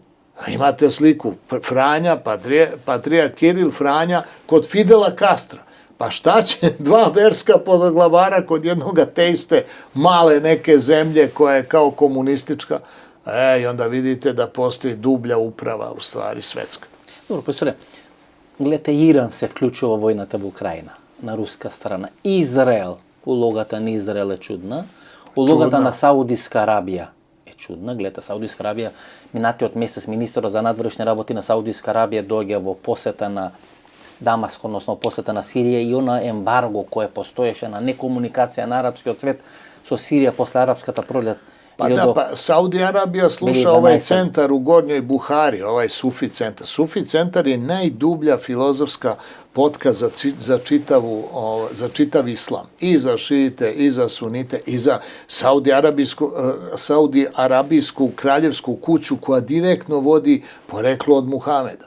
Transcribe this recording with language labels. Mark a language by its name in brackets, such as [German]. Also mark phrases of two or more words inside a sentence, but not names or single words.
[Serbian] Imate sliku Franja, patrijarh Kiril, Franja kod Fidela Castra. Pa šta će 2 verska podglavara kod jednog ateiste male neke zemlje koja je kao komunistička? I onda vidite da postoji dublja uprava, u stvari svetska. Dobro, [Macedonian] profesоре, гледате, Иран се вклучува во војната во Украина, на руска страна. Израел, улогата на Израел е чудна. Улогата на Саудиска Арабија е чудна. Гледате, Саудиска Арабија, минатиот месец министерот за надворешни работи на Саудиска Арабија доаѓа во посета на Дамаск, односно посета на Сирија, и она ембарго кое постоеше на некомуникација на арапскиот свет со Сирија после арапската пролет. [Serbian] Pa da, Saudi Arabija sluša ovaj centar u Gornjoj Buhari, ovaj Sufi centar. Sufi centar je najdublja filozofska potka za čitav islam. I za šijite, i za sunite, i za Saudi Arabijsku kraljevsku kuću koja direktno vodi poreklo od Muhameda.